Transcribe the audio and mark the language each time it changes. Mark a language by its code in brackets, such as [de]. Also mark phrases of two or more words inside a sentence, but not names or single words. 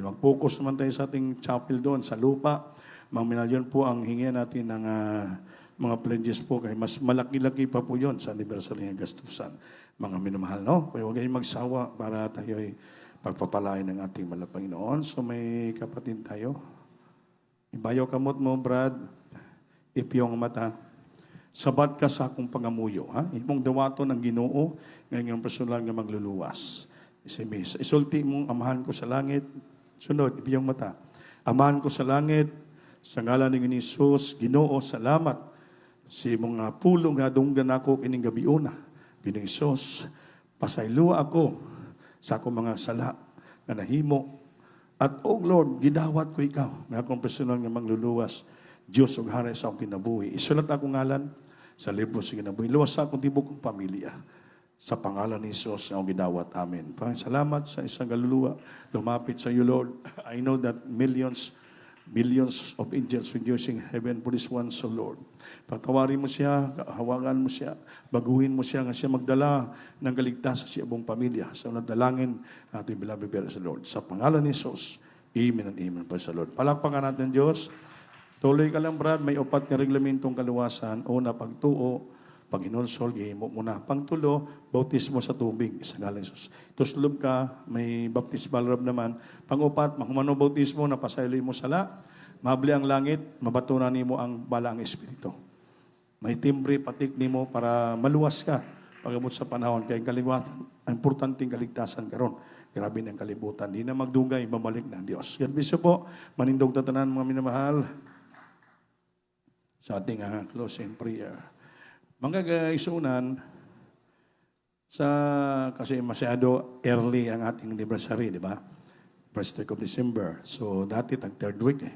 [tl] Mag-focus naman tayo sa ating chapel doon, sa lupa. Mga milyon po ang hingi natin ng mga pledges po, kaya mas malaki-laki pa po yon sa anniversary ng gastusan. Mga minamahal, no? Kaya huwag kayong magsawa para tayo ay pagpapalain ng ating mahal na Panginoon. So may kapatid tayo. [ceb] Ibayaw kamot mo, Brad. Ipiyong mata. Sabat ka sa akong pangamuyo. Ha? Imong dawato ng Ginoo, ngayon personal nga magluluwas. Isulti mong amahan ko sa langit. Sunod, ipiyong mata. Amahan ko sa langit, sa ngalan ng Jesus, Ginoo, salamat. Si mga pulong nga dunggan ako kining gabiuna. Ginoo Jesus, pasaylo ako sa akong mga sala nga nahimo. At [en] oh Lord, [ceb] gidawat ko ikaw nga akong personal nga magluluwas. Diyos ug hari sa akong kinabuhi. Isulat akong ngalan sa libro sa kinabuhi. Luwas sa akong tibok kong pamilya. Sa pangalan ni Jesus na akong gidawat. Amen. [tl] Salamat sa isang kaluluwa. Lumapit sa iyo, Lord. [en] I know that millions of angels rejoicing in heaven for this one, so Lord. [tl] Patawarin mo siya, hawakan mo siya, baguhin mo siya, nga siya magdala ng kaligtasan sa buong pamilya. Sa nadalangin ating beloved sa Lord. Sa pangalan ni Jesus, [en] amen and amen. Praise the Lord. [tl] Palakpakan natin, Diyos. Tuloy ka lang, Brad. May 4 na reglamentong kaluwasan. [ceb] Una, pagtuo. Pag inulsol, gihimo mo na. Pangtulo, bautismo sa tubig. Sa ngalan ni Jesus. Tuslob ka, may baptismal rab naman. Pang-upat, mahumano bautismo, napasayloy mo sala. Mabli ang langit, mabatunan nimo ang balang espiritu. May timbre, patik nimo para maluwas ka. Pagabot sa panahon, kaya kaliwatan, ang importanteng kaligtasan karon. Grabe ng kalibutan. Di na magdugay, [tl] babalik na ang Diyos. Yan, Bishop po, manindog tatanan mga minamahal. Sa ating closing prayer. Mga isunan, kasi masyado early ang ating anniversary, di ba? [en] First week of December. So, [tl] dati tag [en] 3rd week eh.